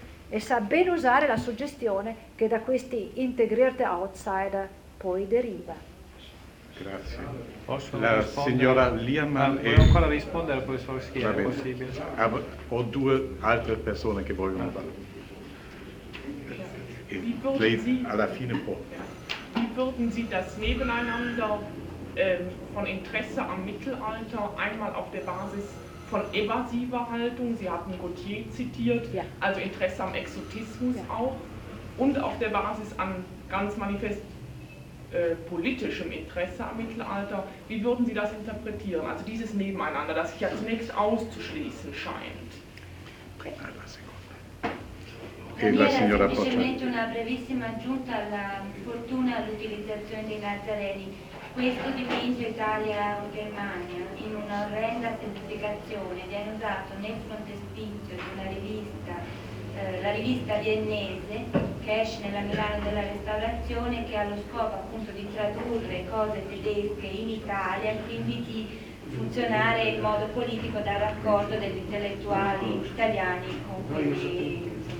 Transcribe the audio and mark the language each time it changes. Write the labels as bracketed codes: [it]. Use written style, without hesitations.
[it] E sa bene usare la suggestione che da questi [en] integrated outsider [it] poi deriva. Grazie. Posso la signora Liemann è... Vuoi ancora rispondere al professor Schier, è possibile? Ho due altre persone che vogliono parlare. [de] Wie würden Sie das Nebeneinander von Interesse am Mittelalter einmal auf der Basis von evasiver Haltung, Sie hatten Gautier zitiert, also Interesse am Exotismus auch, und auf der Basis an ganz manifest politischem Interesse am Mittelalter, wie würden Sie das interpretieren, also dieses Nebeneinander, das sich ja zunächst auszuschließen scheint? [it] Semplicemente una brevissima aggiunta alla fortuna all'utilizzazione dei Nazareni. Questo dipinge Italia o Germania in un'orrenda semplificazione. Viene usato nel frontespizio di una rivista, la rivista viennese, che esce nella Milano della Restaurazione, che ha lo scopo appunto di tradurre cose tedesche in Italia, quindi di funzionare in modo politico da raccordo degli intellettuali italiani con quelli.